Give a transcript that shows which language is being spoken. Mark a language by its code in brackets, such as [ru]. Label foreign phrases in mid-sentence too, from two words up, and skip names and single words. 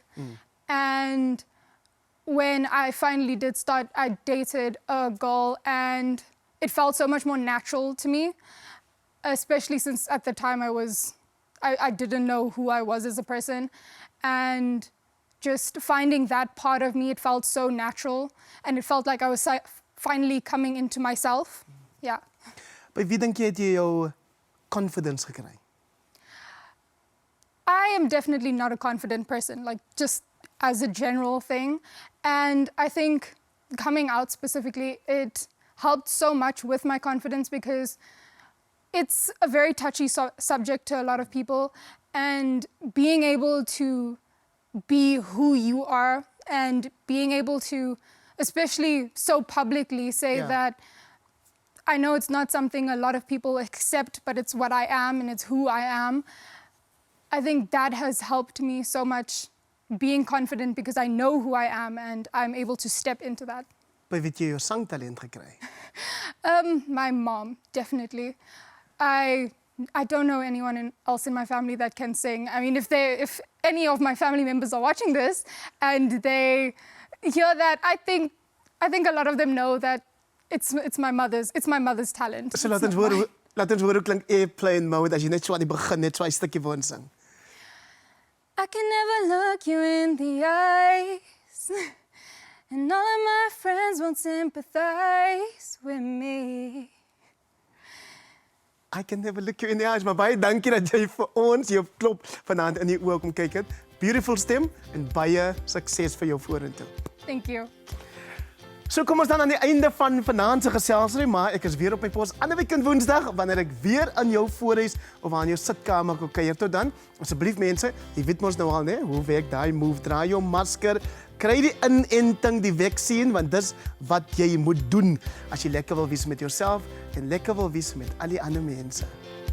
[en] And when I finally did start, I dated a girl, and it felt so much more natural to me, especially since at the time I didn't know who I was as a person. And just finding that part of me, it felt so natural, and it felt like I was finally coming into myself. Yeah. [af] By wie dink jy het jy jou confidence gekry? [en] I am definitely not a confident person, like just as a general thing. And I think coming out specifically, it helped so much with my confidence because it's a very touchy subject to a lot of people. And being able to be who you are and being able to, especially so publicly, say that I know it's not something a lot of people accept, but it's what I am and it's who I am. I think that has helped me so much being confident because I know who I am and I'm able to step into that. By wie het jy jou sangtalent gekry? My mom, definitely. I don't know anyone else in my family that can sing. I mean, if any of my family members are watching this and they hear that, I think a lot of them know that it's my mother's talent. [af] So laat ons hoor hoe klink airplane mode as jy net so aan die begin net so 'n stukkie wil sing. [en] I can never look you in the eyes, and all of my friends won't sympathize with me. I can never look you in the eyes, [af] maar baie dankie dat jy vir ons jou klop vanaand in die oë kom kyk het. Beautiful stem en baie sukses vir jou vorentoe. [en] Thank you. [af] So kom ons dan aan die einde van vanaand se geselsry, maar ek is weer op my pos ander week Woensdag wanneer ek weer in jou voorhuis of aan jou sitkamer kom kuier. Tot dan, asseblief mense, jy weet mos nou al, né, hoe werk daai move, draai jou masker, kry die inenting, die vaksien, want dis wat jy moet doen as jy lekker wil wees met jouself en lekker wil wees met al die ander mense.